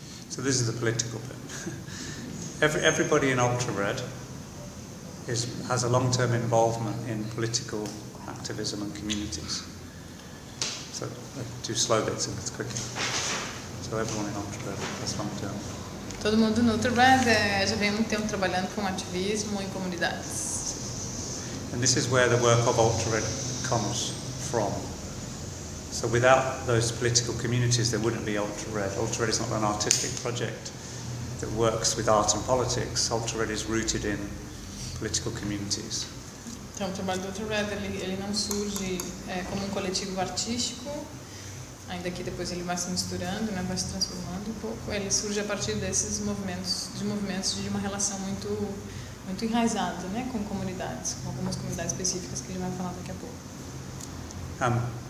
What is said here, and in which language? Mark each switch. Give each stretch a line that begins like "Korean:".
English: So this is the political bit. Everybody in Ultra Red has a long-term involvement in political activism and communities. So do slow bits and it's quicker. So everyone in Ultra Red has long-term.
Portuguese: Todo mundo no Ultra-Red já vem um tempo trabalhando com ativismo em comunidades.
English: And this is where the work of Ultra-Red comes from. So without those political communities, there wouldn't be Ultra-Red. Ultra-Red is not an artistic project that works with art and politics. Ultra-Red is rooted in political communities.
Portuguese: Então, o trabalho do Ultra-Red ele não surge como um coletivo artístico. Ainda que depois ele vá se misturando, né, vai se transformando um pouco. Ele surge a partir desses movimentos de uma relação muito, muito enraizada, né, com comunidades, com algumas comunidades específicas que a gente vai falar daqui a pouco.